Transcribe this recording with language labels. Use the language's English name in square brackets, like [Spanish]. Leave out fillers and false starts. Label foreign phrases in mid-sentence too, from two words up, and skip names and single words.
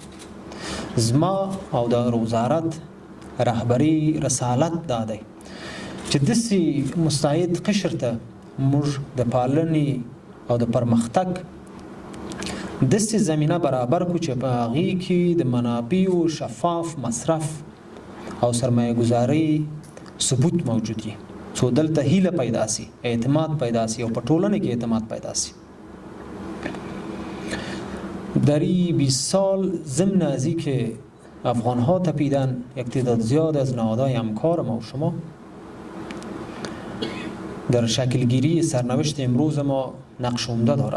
[Pashto] زما او د وزارت رهبری رسالت دا دی چې داسې مستعد قشر ته موږ د پالنې او د پرمختګ داسې زمینه برابر کړو چې په هغې کې د منابعو شفاف مصرف او سرمایه گذاري ثبوت موجود وي، څو دلته هیله پیدا سي، اعتماد پیدا سي او په ټولنه کې اعتماد پیدا سي. [Persian] در این 20 سال ضمن از این که افغان ها تپیدن، یک تعداد زیاد از نهادهای همکار ما و شما در شکلگیری سرنوشت امروز ما نقش عمده داره.